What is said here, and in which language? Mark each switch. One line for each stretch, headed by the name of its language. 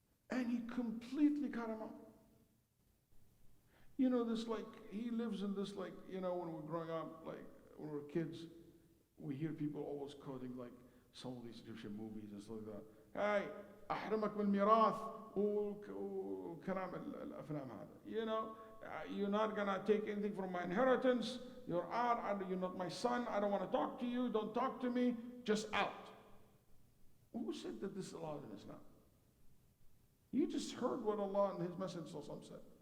English: And he completely cut him off. You know, this like, he lives in this like, you know, when we're growing up, like when we're kids, we hear people always quoting like some of these Egyptian movies and stuff like that.
Arabic: Hey, أحرمك بالميراث وكلام الأفلام هذا.
English: You know, you're not gonna take anything from my inheritance. You're out. You're not my son. I don't want to talk to you. Don't talk to me. Just out. Who said that this is allowed in Islam? You just heard what Allah and His Messenger said.